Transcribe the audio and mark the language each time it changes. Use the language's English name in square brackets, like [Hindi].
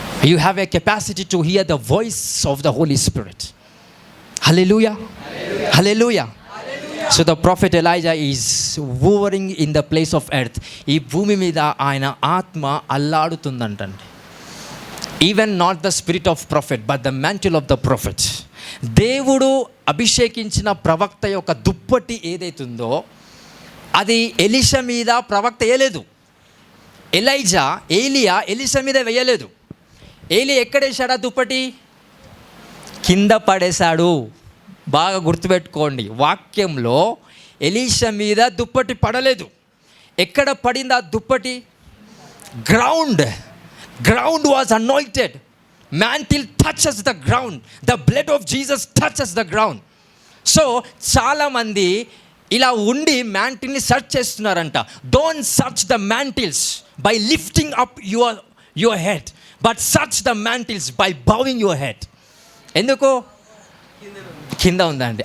[English] You have a capacity to hear the voice of the Holy Spirit. Hallelujah, hallelujah. So the prophet Elijah is hovering in the place of earth. [Telugu] ఈ భూమి మీద ఆయన ఆత్మ అల్లాడుతుందంటండి. [English] Even not the spirit of prophet but the mantle of the prophet. [Telugu] దేవుడు అభిషేకించిన ప్రవక్త యొక్క దుప్పటి ఏదైతుందో అది ఎలీషా మీద ప్రవక్త వేయలేదు. ఏలియా ఎలీషా మీద వేయలేదు. ఏలియా ఎక్కడేశాడు ఆ దుప్పటి? కింద పడేశాడు. బాగా గుర్తుపెట్టుకోండి, వాక్యంలో ఎలీషా మీద దుప్పటి పడలేదు. ఎక్కడ పడింది ఆ దుప్పటి? [English] Ground was anointed. mantle touches the ground. The blood of Jesus touches the ground. [Telugu] So చాలామంది ఇలా ఉండి మ్యాంటిల్ని సర్చ్ చేస్తున్నారంట. [English] Don't search the మ్యాంటిల్స్ by lifting up your head, but such the మ్యాంటిల్స్ by bowing your head. [Telugu] ఎందుకు? కింద ఉందండి.